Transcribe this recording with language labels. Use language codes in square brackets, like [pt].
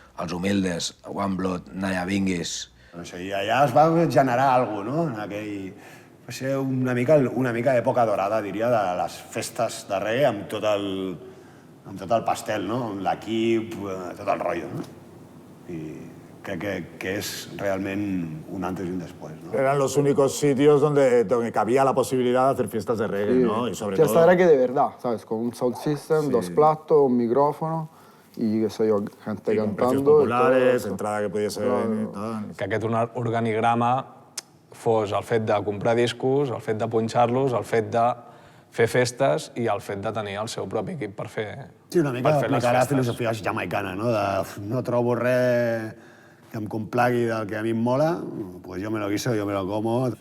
[ca] Els Humildes, One Blood, Naya Binguis. I allà es va generar alguna cosa, no? Va ser una mica època dorada, diria, de les festes de reggae amb tot el pastel, no? Amb l'equip, tot el rotllo, no? I crec que és realment un [es] antes y un después, ¿no? Eran los únicos sitios donde cabía la posibilidad de hacer fiestas de reggae, ¿no? Y sobre todo... Fiesta de reggae de verdad, ¿sabes? Con un sound system, 2 platos, un micrófono y qué sé yo, gente y con cantando. precios populares, entrada que pudiese venir y tal. [ca] Que aquest organigrama fos el fet de comprar discos, el fet de punxar-los, el fet de fer festes i el fet de tenir el seu propi equip per fer les festes. Sí, una mica aplicar la filosofia jamaicana, no? No trobo res que em complagui del que a mi em mola, pues jo [es] me lo guiso, [ca] jo [es] me lo como.